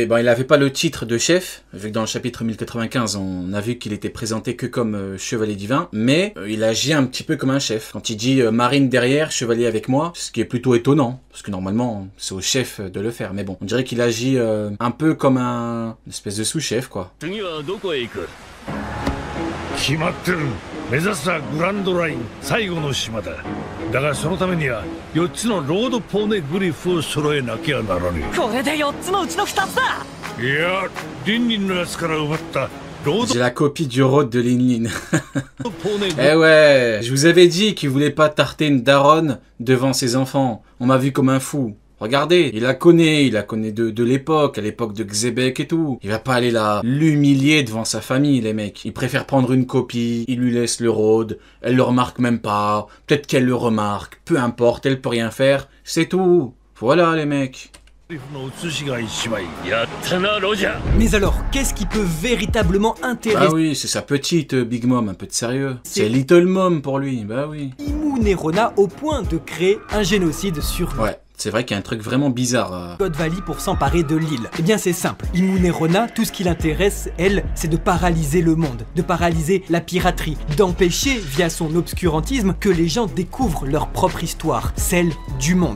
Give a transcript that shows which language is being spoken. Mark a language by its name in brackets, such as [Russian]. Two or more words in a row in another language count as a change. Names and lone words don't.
[French] Bon, il avait pas le titre de chef, vu que dans le chapitre 1095, on a vu qu'il était présenté que comme chevalier divin, mais il agit un petit peu comme un chef. Quand il dit marine derrière, chevalier avec moi, ce qui est plutôt étonnant, parce que normalement, c'est au chef de le faire. Mais bon, on dirait qu'il agit un peu comme une espèce de sous-chef, quoi. [Japanese] 決まってる。目指すはグランドライン最後の島だ。だがそのためには4つのロードポーネグリフを揃えなきゃならねこれで4つのうちの2つだ。え。いや、リンリンのやつから奪ったロード [French] J'ai la copie du road de Lin Lin. [Japanese] ポーネグリ [French] Eh ouais, je vous avais dit qu'il voulait pas tarter une daronne devant ses enfants. On m'a vu comme un fou. Regardez, il la connaît de l'époque, à l'époque de Xebec et tout. Il va pas aller là l'humilier devant sa famille, les mecs. Il préfère prendre une copie, il lui laisse le road, elle le remarque même pas, peut-être qu'elle le remarque, peu importe, elle peut rien faire, c'est tout. Voilà les mecs. [Japanese] フの写しが1枚。やったな、ロジャー。 [French] Mais alors, qu'est-ce qui peut véritablement intéresser Bah oui, c'est sa petite Big Mom, un peu de sérieux. C'est Little Mom pour lui, bah oui. Imu Nerona au point de créer un génocide sur Ouais. C'est vrai qu'il y a un truc vraiment bizarre. God Valley pour s'emparer de l'île. Eh bien c'est simple, Imu Nerona, tout ce qui l'intéresse, elle, c'est de paralyser le monde, de paralyser la piraterie, d'empêcher, via son obscurantisme, que les gens découvrent leur propre histoire, celle du monde.